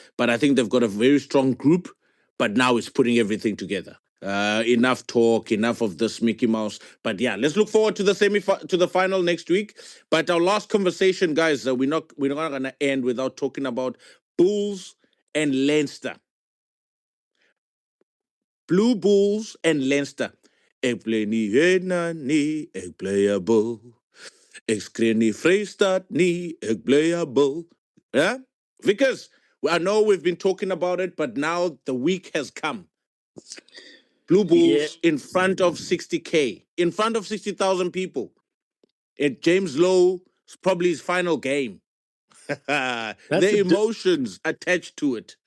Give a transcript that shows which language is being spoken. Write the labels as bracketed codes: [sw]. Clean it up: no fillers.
[en] But I think they've got a very strong group. But now it's putting everything together. Enough talk, enough of this Mickey Mouse. But yeah, let's look forward to the final next week. But our last conversation, guys, we're not going to end without talking about Bulls and Leinster. Blue Bulls and Leinster. [af] Ek play nie Hedna nie, ek [en] play a bull. [af] Ek skree nie Vrystaat nie, ek [en] play a bull. Yeah? Vickers, I know we've been talking about it, but now the week has come. Blue Bulls in front of 60K, in front of 60,000 people. At James Lowe, probably his final game. The emotions attached to it.